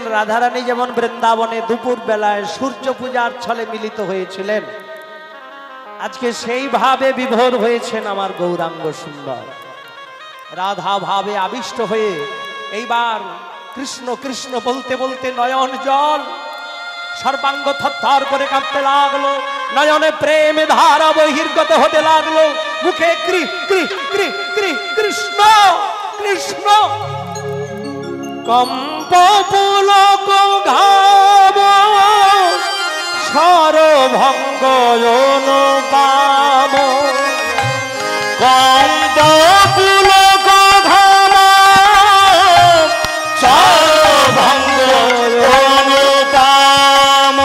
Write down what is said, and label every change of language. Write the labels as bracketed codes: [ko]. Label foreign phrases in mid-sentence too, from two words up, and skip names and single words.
[bn] রাধারানী যেমন বৃন্দাবনে দুপুর বেলায় সূর্য পূজার ছলে মিলিত হয়েছিলেন, আজকে সেই ভাবে বিভোর হয়েছেন আমার গৌরাঙ্গ সুন্দর। রাধা ভাবে আবিষ্ট হয়ে এইবার কৃষ্ণ কৃষ্ণ বলতে বলতে নয়ন জল, সর্বাঙ্গ থরথর করে কাঁপতে লাগলো, নয়নে প্রেমে ধারা বহির্গত হতে লাগলো, মুখে কৃ কৃ কৃ কৃ কৃষ্ণ কৃষ্ণ। কম্প পুলক ঘাব সরভঙ্গ অনুপাম। কম্প পুলক ঘাম সর্বভঙ্গ অনুপাম।